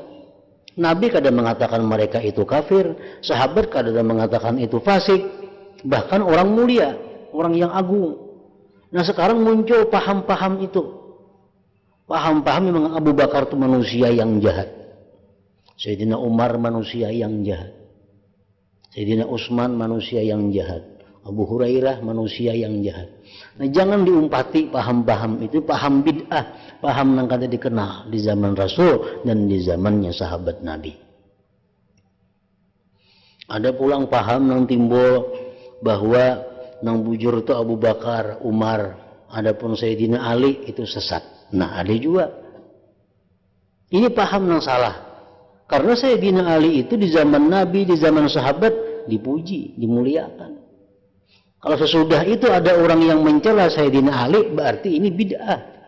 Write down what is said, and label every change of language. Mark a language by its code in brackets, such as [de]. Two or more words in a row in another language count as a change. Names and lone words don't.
[id] Nabi kada mengatakan mereka itu kafir, sahabat kada mengatakan itu fasik, bahkan orang mulia, orang yang agung. Nah, sekarang muncul paham-paham itu. Paham-paham memang Abu Bakar itu manusia yang jahat. Sayyidina Umar manusia yang jahat. Sayyidina Utsman manusia yang jahat. Abu Hurairah manusia yang jahat. Nah, jangan diumpati paham-paham itu, paham bid'ah, paham yang kada dikenal di zaman Rasul dan di zamannya sahabat Nabi. [bjn] Ada pulang paham yang timbul bahwa nang bujur itu Abu Bakar, Umar, [id] adapun Sayyidina Ali itu sesat. Nah, ada juga. Ini paham yang salah. Karena Sayyidina Ali itu di zaman Nabi, di zaman sahabat dipuji, dimuliakan. Kalau sesudah itu ada orang yang mencela Sayyidina Ali, berarti ini bid'ah.